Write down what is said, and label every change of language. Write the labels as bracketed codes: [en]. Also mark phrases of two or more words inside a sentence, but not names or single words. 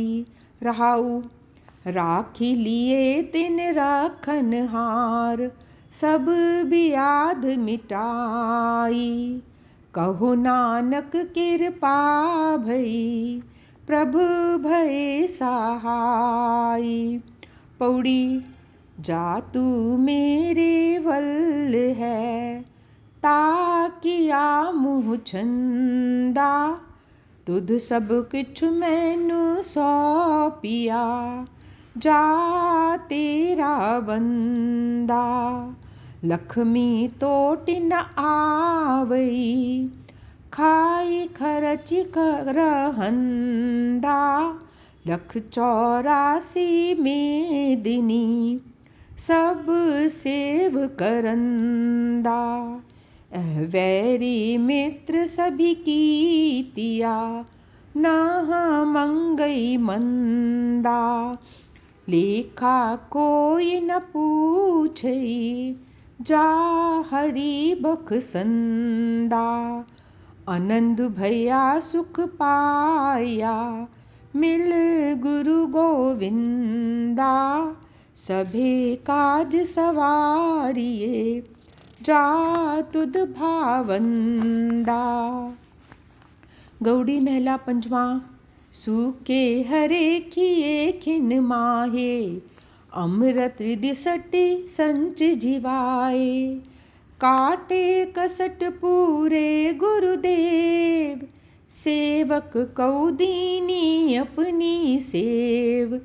[pa] ਰਹਾਉ ਰਾਖਿ ਲੀਏ ਤਿਨਿ ਰਖਨ ਹਾਰਿ, ਸਭ ਬਿਆਧਿ ਮਿਟਾਈ। ਕਹੁ ਨਾਨਕ ਕਿਰਪਾ ਭਈ, ਪ੍ਰਭ ਭਏ ਸਹਾਈ। ਪਉੜੀ ਜਾ ਤੂ ਮੇਰੈ ਵਲਿ ਹੈ, ਤਾਕਿਆ ਮੁਹ ਛੰਦਾ। ਤੁਧੁ ਸਭੁ ਕਿਛੁ ਮੈਨੋ ਸਉਪਿਆ, ਜਾ ਤੇਰਾ ਬੰਦਾ। ਲਖਮੀ ਤੋਟਿ ਨ ਆਵਈ, ਖਾਇ ਖਰਚਿ ਕਰਹੰਦਾ। 184 ਮੇਦਨੀ, ਸਭ ਸੇਵ ਕਰੰਦਾ। ਵੈਰੀ ਮਿਤ੍ਰ ਸਭਿ ਕੀਤਿਆ, ਨਹ ਮੰਗਈ ਮੰਦਾ। ਲੇਖਾ ਕੋਇ ਨ ਪੁਛਈ, ਜਾ ਹਰਿ ਬਖਸੰਦਾ। ਅਨੰਦੁ ਭਇਆ ਸੁਖੁ ਪਾਇਆ, ਮਿਲਿ ਗੁਰ ਗੋਵਿੰਦਾ। ਸਭੇ ਕਾਜ ਸਵਾਰਿਐ, ਜਾ ਤੁਧੁ ਭਾਵੰਦਾ। ਗਉੜੀ ਮਹਲਾ ਪੰਜਵਾ। ਸੂਕੇ ਹਰੇ ਕੀਏ ਖਿਨ ਮਾਹੇ, ਅੰਮ੍ਰਿਤ ਦ੍ਰਿਸਟਿ ਸੰਚਿ ਜੀਵਾਏ। ਕਾਟੇ ਕਸਟ ਪੂਰੇ ਗੁਰਦੇਵ, ਸੇਵਕ ਕਉ ਦੀਨੀ ਅਪੁਨੀ ਸੇਵ।